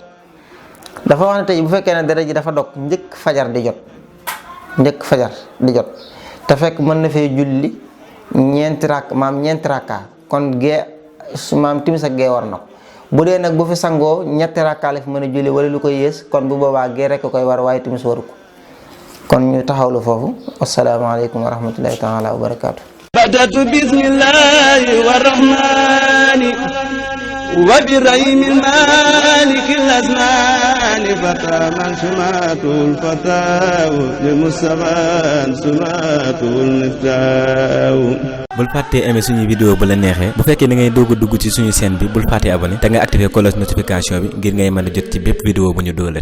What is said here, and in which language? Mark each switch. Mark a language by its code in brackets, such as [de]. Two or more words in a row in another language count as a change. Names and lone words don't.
[wo] dafa wax ne tey bu fekkee ne deret ji dafa dog njëkk fajar di jot te fekk mën na fee julli ñeenti rakka kon gee maam timis ak gee war na ko. bu dee nag bu fi sangoo ñetti rakka la fi mën a julli wala lu koy yées kon bu boobaa gee rek koy war waaye timis waru ko. kon ñu taxawlu foofu. [ar] السلام عليكم ورحمة الله تعالى وبركاته. بدأت بسم الله والرحمن وبرحيم المالك الأزمان فتى من سماته الفتاة لمصطفى سماته المفتاح. [wo] bul fàttee aimer suñu vidéo bu la neexee bu fekkee da ngay doog a dugg ci suñu chaîne bi bul fàttee abonné te nga [fr] activer cloche notification [wo] bi ngir ngay mën a jot ci bépp vidéo bu ñu doolati.